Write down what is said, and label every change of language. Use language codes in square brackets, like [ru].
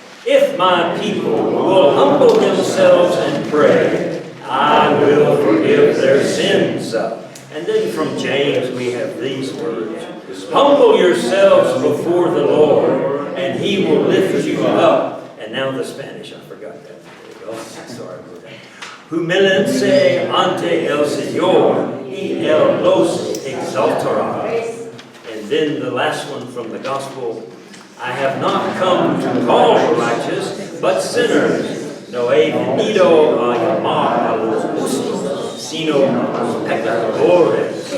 [en] If my people will humble themselves and pray, I will forgive their sins. And then from James we have these words. Humble yourselves before the Lord, and he will lift you up. And And now the Spanish, I forgot that. There you go. Sorry about that. [es] Humílense ante el Señor, y Él los exaltará. [en] And then the last one from the Gospel, I have not come to call the righteous, but sinners. [es] No he venido a llamar a los justos, sino a los pecadores.